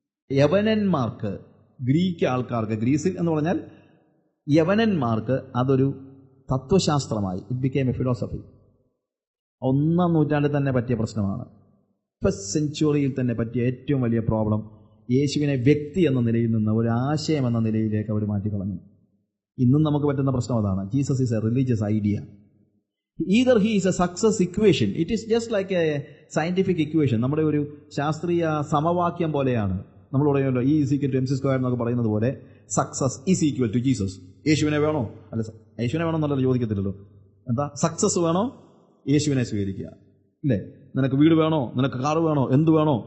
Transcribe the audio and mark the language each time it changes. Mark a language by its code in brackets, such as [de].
[ml] യവനന്മാർക്ക്, Greek ആൾക്കാർക്ക്, ഗ്രീസിൽ എന്ന് പറഞ്ഞാൽ യവനന്മാർക്ക് അതൊരു തത്വശാസ്ത്രമായി. [en] It became a philosophy. [ml] 1-ാം നൂറ്റാണ്ടിൽ തന്നെ പറ്റിയ പ്രശ്നമാണ്. ഫസ്റ്റ് സെഞ്ചുറിയിൽ തന്നെ പറ്റിയ ഏറ്റവും വലിയ പ്രോബ്ലം, യേശുവിനെ വ്യക്തി എന്ന നിലയിൽ നിന്ന് ഒരു ആശയം എന്ന നിലയിലേക്ക് അവർ മാറ്റിക്കളഞ്ഞു. ഇന്നും നമുക്ക് പറ്റുന്ന പ്രശ്നം അതാണ്. [en] Jesus is a religious idea. Either he is a success equation. It is just like a scientific equation. [ml] നമ്മുടെ ഒരു ശാസ്ത്രീയ സമവാക്യം പോലെയാണ്. നമ്മൾ പറയുമല്ലോ E = mc² എന്നൊക്കെ പറയുന്നത് പോലെ, [en] Success is equal to Jesus. [ml] യേശുവിനെ വേണോ? അല്ല, യേശുവിനെ വേണോ എന്നല്ല ചോദിക്കത്തില്ലല്ലോ. എന്താ സക്സസ് വേണോ? യേശുവിനെ സ്വീകരിക്കുക, ഇല്ലേ? നിനക്ക് വീട് വേണോ? നിനക്ക് കാറ് വേണോ? എന്ത് വേണോ?